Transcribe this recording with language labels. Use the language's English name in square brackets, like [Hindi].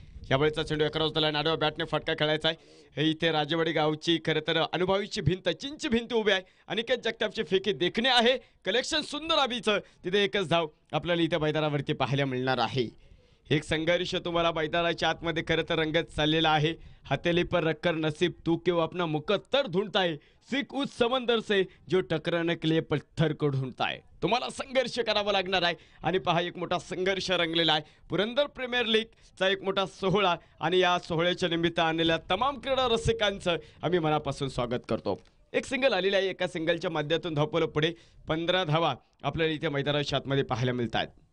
[Marathi] यावेळेचा चेंडू एका त्याला नाडवा बॅटने फटका खेळायचा आहे. हे इथे राजेवाडी गावची खरं तर अनुभवीची भिंत, चिंच भिंत उभी आहे. अनिकेत जगतापची फेकी देखणे आहे. कलेक्शन सुंदर अभिचं. तिथे एकच धाव आपल्याला इथे मैदानावरती पाहायला मिळणार आहे. एक संघर्ष तुम्हाला मैदानाच्या आतमध्ये खरं तर रंगत चाललेला आहे. [Hindi] हथेली पर रखकर नसीब तू क्यों अपना मुकद्दर ढूंढता है, सीख उस समंदर से जो टकराने के लिए पत्थर को ढूंढता है. [Marathi] तुम्हाला संघर्ष करावा लागणार आहे आणि पहा एक मोठा संघर्ष रंगलेला आहे. पुरंदर प्रीमियर लीगचा एक मोठा सोहळा आणि या सोहळ्याच्या निमित्त आलेल्या तमाम क्रीडा रसिकांचं आम्ही मनापासून स्वागत करतो. एक सिंगल आलेला आहे. एका सिंगलच्या माध्यमातून धावपळ पुढे 15 धावा आपल्याला इथे मैदानाच्या आतमध्ये पाहायला मिळतात.